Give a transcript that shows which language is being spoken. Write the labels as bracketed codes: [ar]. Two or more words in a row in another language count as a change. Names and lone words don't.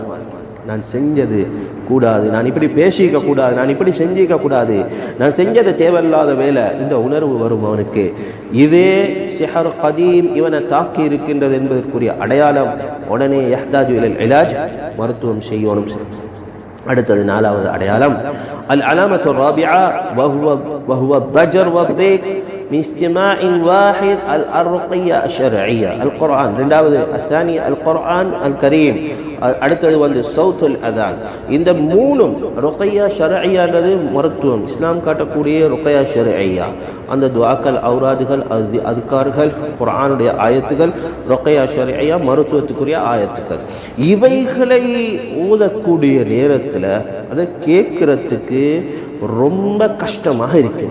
[ta] நான் செஞ்சது கூடாது, நான் இப்படி பேசிக்க கூடாது, நான் இப்படி செஞ்சிக்க கூடாது, நான் செஞ்சது தேவையில்லாத வேலை, இந்த உணர்வு வரும் அவனுக்கு. இதே [ar] سحر قديم [ta] இவனை தாக்கி இருக்கின்றது என்பதற்குரிய அடையாளம். உடனே [ar] يحتاج إلى العلاج, [ta] மருத்துவம் செய்யணும். அடுத்தது நாலாவது அடையாளம் [ar] العلامة الرابعة وهو الضجر والضيق من استماع واحد الرقية الشرعية القرآن. இரண்டாவது الثاني القرآن الكريم. அடுத்தது صوت الأذان. [ta] இந்த மூணும் [ar] الرقية الشرعية [ta] மருத்துவம். இஸ்லாம் காட்டக்கூடிய [ar] الرقية الشرعية, [ta] அந்த துஆக்கள், அவுராதுகள், அதுக்கார்கள், குர்ஆனுடைய ஆயத்துகள், [ar] الرقية الشرعية [ta] மருத்துவத்துக்குரிய ஆயத்துக்கள். இவைகளை ஓதக்கூடிய நேரத்தில் அதை கேட்கறதுக்கு ரொம்ப கஷ்டமாக இருக்கு.